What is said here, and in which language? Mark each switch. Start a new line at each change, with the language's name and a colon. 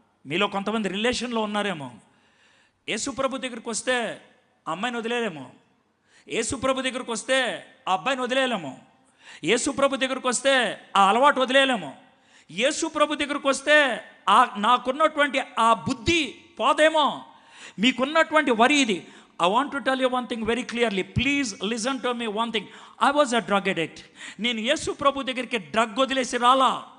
Telugu: మీలో కొంతమంది రిలేషన్లో ఉన్నారేమో. యేసుప్రభు దగ్గరికి వస్తే ఆ అమ్మాయిని వదిలేలేమో, యేసుప్రభు దగ్గరికి వస్తే ఆ అబ్బాయిని వదిలేలేమో, యేసుప్రభు దగ్గరికి వస్తే ఆ అలవాటు వదిలేలేమో, యేసుప్రభు దగ్గరికి వస్తే నాకున్నటువంటి ఆ బుద్ధి పోదేమో. మీకున్నటువంటి వరి ఇది.
English: I want to tell you one thing very clearly. Please listen to me one thing. I was a drug addict.
Telugu: నేను యేసు ప్రభు దగ్గరికి డ్రగ్ వదిలేసి రాలా.